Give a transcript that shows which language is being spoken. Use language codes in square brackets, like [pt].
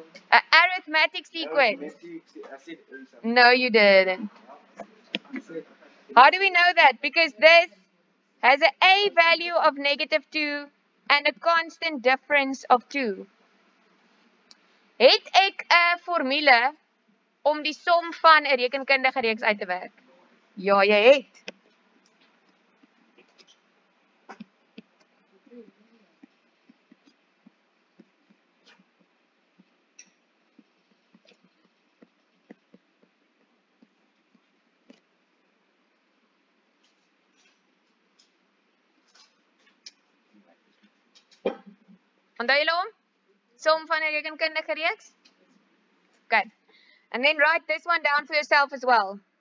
[en] An arithmetic sequence. No, you didn't. How do we know that? Because this has an A value of -2 and a constant difference of 2. [af] Het ek 'n formule om die som van 'n rekenkundige reeks uit te werk? Ja, jy het. Onthou julle hom? Som van 'n rekenkundige reeks? [en] Okay. And then write this one down for yourself as well.